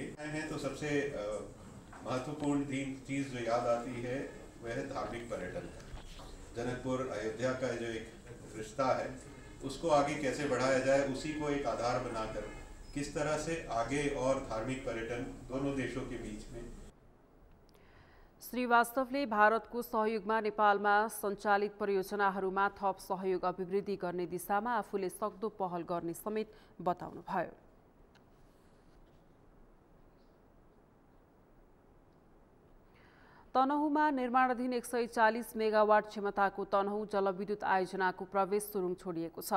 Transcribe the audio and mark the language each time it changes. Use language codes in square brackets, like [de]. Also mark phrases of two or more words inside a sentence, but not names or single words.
[hi] हैं तो सबसे महत्वपूर्ण चीज़ जो याद आती है वह है धार्मिक पर्यटन। जनकपुर अयोध्या का जो एक रिश्ता है उसको आगे कैसे बढ़ाया जाए, उसी को एक आधार बनाकर किस तरह से आगे और धार्मिक पर्यटन दोनों देशों के बीच में। [ne] श्रीवास्तवले भारतको सहयोगमा नेपालमा सञ्चालित परियोजनाहरूमा थप सहयोग अभिवृद्धि गर्ने दिशामा आफूले सक्दो पहल गर्ने समेत बताउनुभयो। तनहुमा निर्माणाधीन 140 मेगावाट क्षमताको तनहु जलविद्युत आयोजनाको प्रवेश सुरुङ छोडिएको छ।